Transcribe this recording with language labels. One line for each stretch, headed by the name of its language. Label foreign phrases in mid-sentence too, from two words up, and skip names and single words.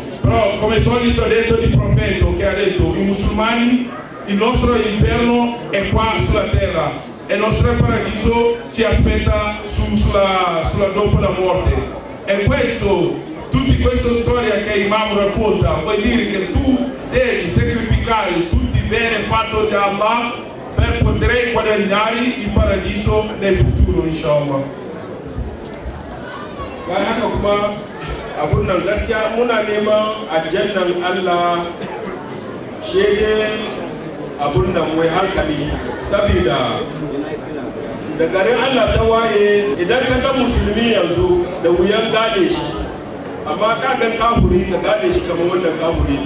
Italian: Però come solito ha detto il profeta che ha detto: i musulmani, il nostro inferno è qua sulla terra e il nostro paradiso ci aspetta sulla dopo la morte. E questo, tutta questa storia che Imam racconta vuol dire che tu devi sacrificare tutti i beni fatti da Allah per poter guadagnare il paradiso nel futuro, inshallah.
Hausa: Bayan haka kuma abun nan gaskiya muna neman aljannan Allah shede abun nan mai hankali, saboda da garin Allah ta waye idan ka ga musulmi yanzu da wuyan gane shi, amma ka ga kafiri ka gane shi kamar wannan kafiri ne.